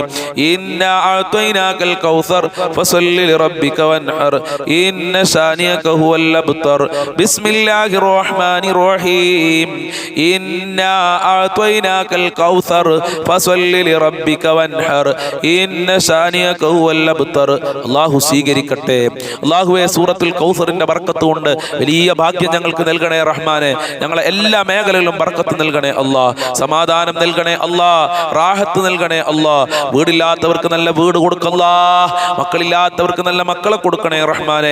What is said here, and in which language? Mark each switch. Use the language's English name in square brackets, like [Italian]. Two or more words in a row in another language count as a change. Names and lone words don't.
[Arabic] إنا أعطيناك الكوثر فصل لربك وانحر إن شانئك هو الأبتر. بسم الله الرحمن الرحيم. إنا أعطيناك الكوثر فصل لربك وانحر إن شانئك هو الأبتر. [Malayalam] അല്ലാഹു സ്വീകരിക്കട്ടെ. അല്ലാഹുവേ, സൂറത്തുൽ കൗസറിന്റെ ബർക്കത്ത് കൊണ്ട് വലിയ ഭാഗ്യം ഞങ്ങൾക്ക് നൽകണേ റഹ്മാനെ. ഞങ്ങളെ എല്ലാ മേഖലകളിലും ബർക്കത്ത് നൽകണേ അല്ലാ. സമാധാനം നൽകണേ അല്ലാ. റാഹത്ത് നൽകണേ അല്ലാ. വീടില്ലാത്തവർക്ക് നല്ല വീട് കൊടുക്കല്ലാ. മക്കളില്ലാത്തവർക്ക് നല്ല മക്കളെ കൊടുക്കണേ റഹ്മാനെ.